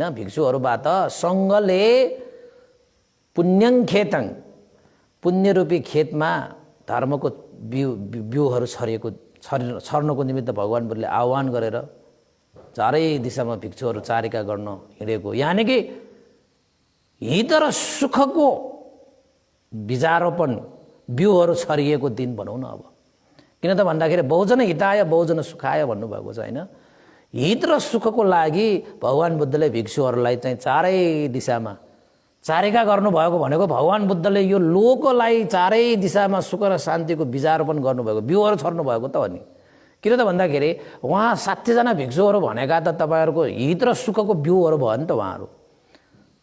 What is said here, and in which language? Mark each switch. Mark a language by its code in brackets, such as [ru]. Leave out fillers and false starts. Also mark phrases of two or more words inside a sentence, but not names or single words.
[ne] भिक्षुहरूबाट सङ्घले [pi] पुण्यं खेतङ, [ne] पुण्यरूपी खेतमा धर्मको बिउहरू छर्नको निमित्त भगवान बुद्धले आह्वान गरेर चारै दिशामा भिक्षुहरू चारिका गर्न हिँडेको, यानि कि हित र सुखको बिजारोपन बिउहरू छरिएको दिन भनौँ न। अब किन त भन्दाखेरि [pi] बहुजन हिताय बहुजन सुखाय [ne] भन्नुभएको छ होइन। हित र सुखको लागि भगवान बुद्धले भिक्षुहरूलाई चाहिँ चारै दिशामा चारिका गर्नुभएको भनेको भगवान बुद्धले यो लोकलाई चारै दिशामा सुख र शान्तिको बिजारोपण गर्नुभएको, बिउहरू छर्नु भएको त हो नि। किन त भन्दाखेरि उहाँ 60 जना भिक्षुहरू भनेका त तपाईँहरूको हित र सुखको बिउहरू भयो नि त।